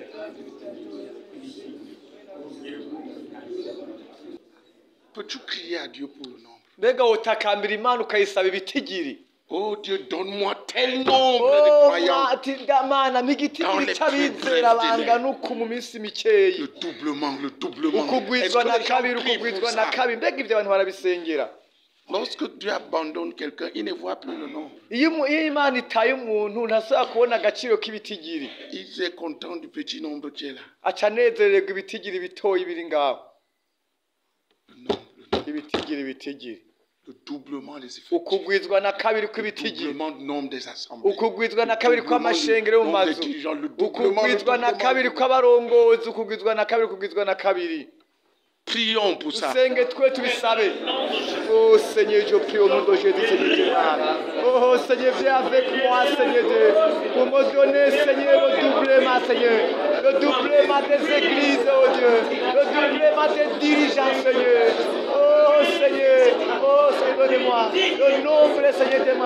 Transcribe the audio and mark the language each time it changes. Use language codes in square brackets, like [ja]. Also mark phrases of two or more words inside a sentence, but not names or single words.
[fr] Peux-tu crier à Dieu pour le nombre? [rn] mbega wotakambira imana ukayisaba ibitigiri [fr] Oh Dieu, donne-moi tel nombre de croyants. [rn] ati mana mpigitigiri cy'abizera bangana uku mu minsi mikeyi [fr] Le doublement, le doublement. [rn] ukugwizwa na [fr] Est-ce que [rn] kabiri [fr] les gens prient pour [rn] ukugwizwa na [fr] ça? [rn] kabiri mbega ibyo abantu barabisengera. [fr] Lorsque Dieu abandonne quelqu'un, il ne voit plus le nombre. [rn] iyo imana itaye umuntu ntasubira kubona agaciro k'ibitigiri, [fr] Il est content du petit nombre qui est là. [rn] aca anezererwa ibitigiri bitoyi biri ngaho. [fr] Le nombre, [rn] ibitigiri [fr] le doublement des effectifs. [rn] ukugwizwa na kabiri [fr] Le [rn] kw'ibitigiri, [fr] doublement du nombre des assemblées. [rn] ukugwizwa na kabiri kw'amashengero yo mu [fr] Nombre des [rn] mazu, [fr] dirigeants, le doublement, le [rn] ukugwizwa na kabiri [fr] doublement. [rn] kw'abarongozi, ukugwizwa na kabiri, ukugwizwa na kabiri. [fr] Prions pour ça. [rn] Usenge twe tubisabe. [fr] Oh Seigneur, je prie au nom de Jésus, Seigneur Dieu. Oh Seigneur, viens avec moi, Seigneur Dieu, pour me donner, Seigneur, le doublement, Seigneur. Le doublement des églises, oh Dieu. Le doublement des dirigeants, Seigneur. Oh Seigneur, donnez-moi le nombre, Seigneur Dieu.